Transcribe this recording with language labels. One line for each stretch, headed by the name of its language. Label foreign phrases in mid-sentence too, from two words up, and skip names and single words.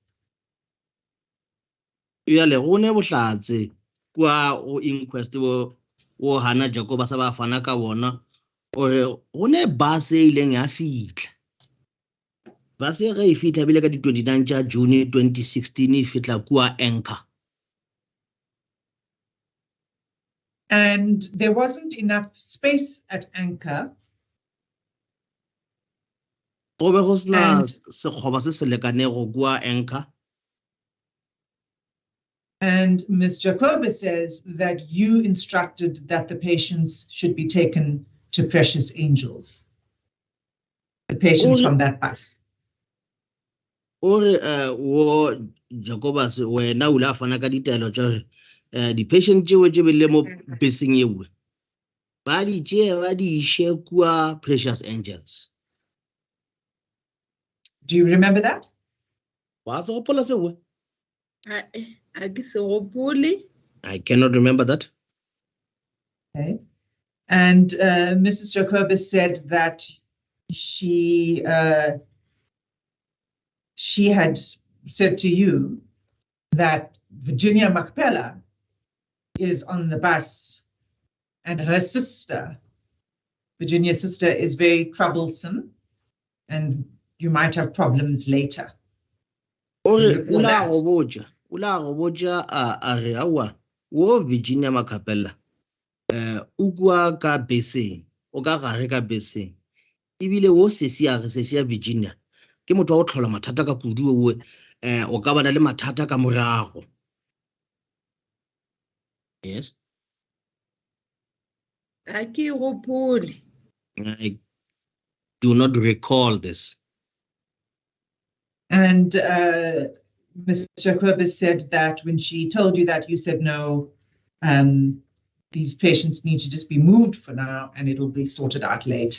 Northern Sotho: Yale go ne bohlatse kwa o inquest wo Hannah Jacobus ba fana ka bona o ne bus e ileng ya fitla. Bus e ge e fitla bile ka di 29 tša June 2016 e fitla kua Anchor.
English: And there wasn't enough space at Anchor.
Northern Sotho: Go be go sena
English: And-
Northern Sotho: sekgoba se se lekanego kua Anchor.
English: And Ms. Jacoba says that you instructed that the patients should be taken to Precious Angels, the patients Oh, from that bus.
Northern Sotho: O re wo Jacobus wena o la fana ka ditaelo tša di patient tšeo tše bile mo beseng ewe ba di tšee ba di ishe kua Precious Angels.
English: Do you remember that?
Northern Sotho: Wa se gopola sewe? a ke se gopole.
English: I cannot remember that. Okay. And Mrs. Jacoba said that she had said to you that Virginia Macpella is on the bus and her sister, Virginia's sister, is very troublesome and you might have problems later.
Northern Sotho: O re
English: Recall
Northern Sotho: o la
English: that.
Northern Sotho: go botša a re awa wo Virginia Macapella o kua ka beseng o ka gare ka beseng ebile wo sesi a re sesi ya Virginia ke motho wa go tlhola mathata ka kudu owe o ka bana le mathata ka morago.
English: Yes,
Northern Sotho: a ke gopole.
English: I do not recall this. And Ms. Jacoba said that when she told you that, you said no, these patients need to just be moved for now and it'll be sorted out later.